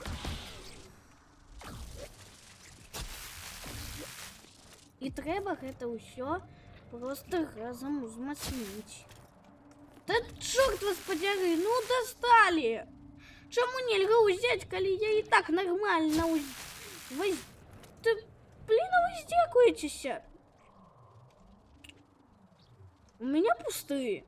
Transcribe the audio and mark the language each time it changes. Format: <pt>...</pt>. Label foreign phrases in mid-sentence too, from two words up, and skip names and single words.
<be>І трэба гэта ўсё просто разом узмацніць.</be> <ru>Да чорт вас подери, ну достали!</ru> <be>Чаму нельга ўзяць, калі я і так нормально Вы... Ты, блин, а вы здзекуецеся?</be> <ru>У меня пустые.</ru>